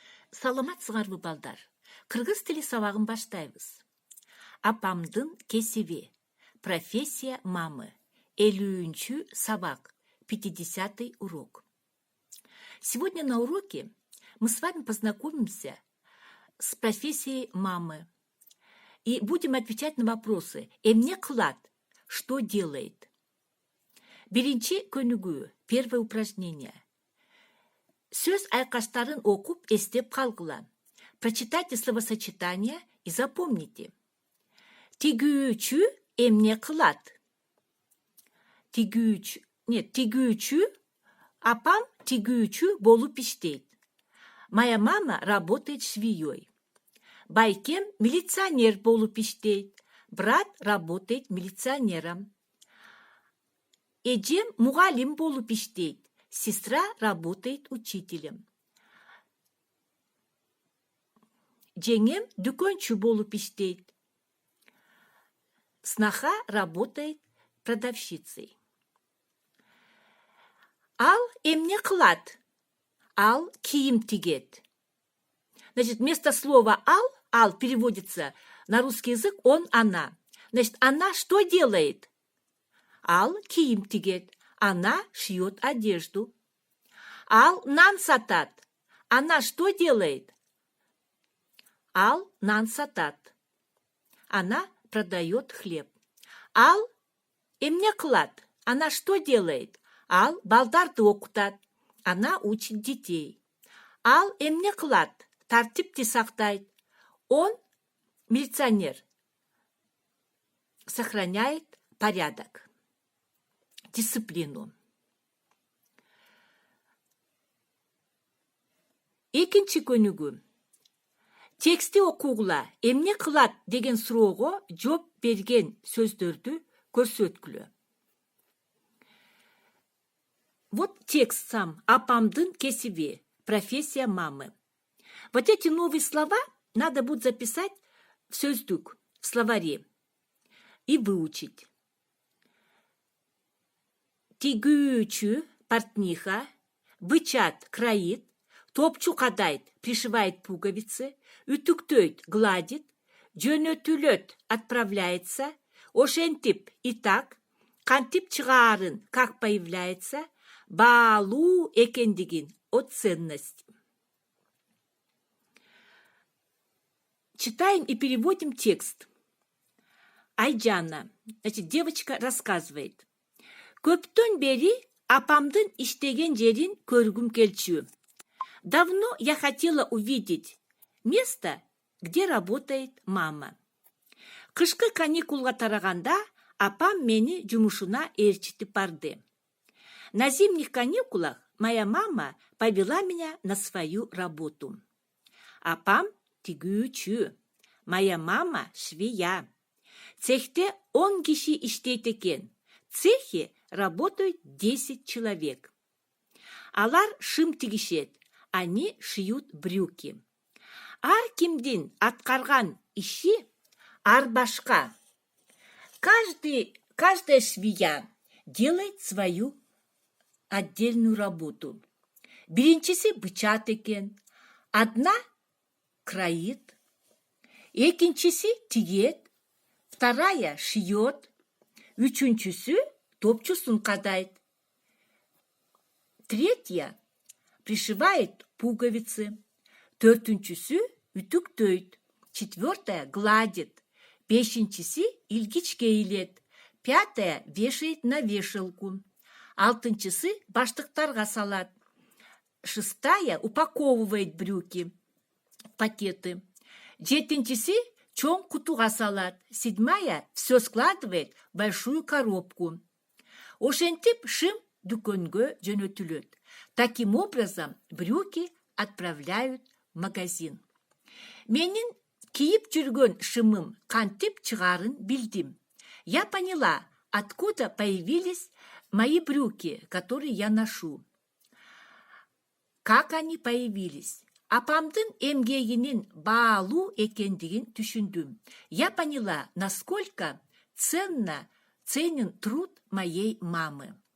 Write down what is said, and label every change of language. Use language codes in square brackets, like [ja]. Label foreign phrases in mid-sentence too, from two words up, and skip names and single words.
[ky] Саламатсыңарбы балдар. Кыргыз тили сабагын баштайбыз. Апамдын кесиби. [ru] Профессия мамы. [ky] 50-чү сабак. [ru] 50-й урок. Сегодня на уроке мы с вами познакомимся с профессией мамы и будем отвечать на вопросы. [ky] Эмне кылат? [ru] Что делает? [ky] Биринчи көнүгүү. [ru] Первое упражнение. [ky] Сөз айкаштарын окуп эстеп калгыла. [ru] Прочитайте словосочетание и запомните. [ky] Тигүүчү эмне кылат? Тигүүчү, апам тигүүчү болуп иштейт. [ru] Моя мама работает швеей. [ky] Байкем милиционер болуп иштейт. [ru] Брат работает милиционером. [ky] Эжем мугалим болуп иштейт. [ru] Сестра работает учителем. [ky] Жеңем дүкөнчү болуп иштейт. [ru] Сноха работает продавщицей. [ky] Ал эмне кылат? Ал кийим тигет. [ru] Значит, вместо слова ал переводится на русский язык он, она. Значит, она что делает? [ky] Ал кийим тигет. [ru] Она шьет одежду. [ky] Ал нан сатат. [ru] Она что делает? [ky] Ал нан сатат. [ru] Она продает хлеб. [ky] Ал эмне кылат. [ru] Она что делает? [ky] Ал балдарды окутат. [ru] Она учит детей. [ky] Ал эмне кылат. Тартипти сактайт. [ru] Он милиционер. Сохраняет порядок. Дисциплину. [ky] Экинчи көнүгүү. Тексти окугула. Эмне кылат деген суроого жооп берген сөздөрдү көрсөткүлө. [ru] Вот текст сам. [ky] Апамдын кесиби. [ru] Профессия мамы. Вот эти новые слова надо будет записать в сөздүк, в словаре и выучить. [ky] Тигүүчү, портниха, бычат, краит, топчу кадайт, [ru] пришивает пуговицы, [ky] үтүктөйт, гладит, жөнөтүлөт, отправляется, ошентип, [ru] и так, [ky] кантип чыгаарын, [ru] как появляется, [ky] баалуу экендигин, [ru] о ценности. Читаем и переводим текст. Айжана, значит, девочка рассказывает. [ky] Көптөн бери апамдын иштеген жерин көргүм келчү. [ru] Давно я хотела увидеть место, где работает мама. [ky] Кышкы каникулга тараганда апам мени жумушуна ээрчитип барды. [ru] На зимних каникулах моя мама повела меня на свою работу. [ky] Апам тигүүчү, [ru] моя мама швея. [ky] Цехте 10 киши иштейт экен. [ru] В цехе работают 10 человек. [ky] Алар шым тигишет, [ru] они шьют брюки. [ky] Ар кимдин аткарган иши ар башка. [ru] Каждая швея делает свою отдельную работу. [ky] Биринчиси бычат экен, [ru] одна краит, [ky] экинчиси тигет, [ru] вторая шьет, [ky] үчүнчүсү топчусун кадайт. [ru] Третья пришивает пуговицы. [ky] Төртүнчүсү үтүктөйт. [ru] Четвертая гладит. [ky] Бешинчиси илгичке илет. [ru] Пятая вешает на вешалку. [ky] Алтынчысы баштыктарга салат. [ru] Шестая упаковывает брюки в пакеты. [ky] Жетинчиси чоң кутуга салат. [ru] Седьмая все складывает в большую коробку. [ky] Ошентип шым дүкөнгө жөнөтүлөт. [ru] Таким образом, брюки отправляют в магазин. [ky] Менин кийип жүргөн шымым кантип чыгарын билдим. [ru] Я поняла, откуда появились мои брюки, которые я ношу. Как они появились? [ky] Апамдын эмгегинин баалуу экендигин түшүндүм. [ru] Я поняла, насколько ценен труд моей мамы.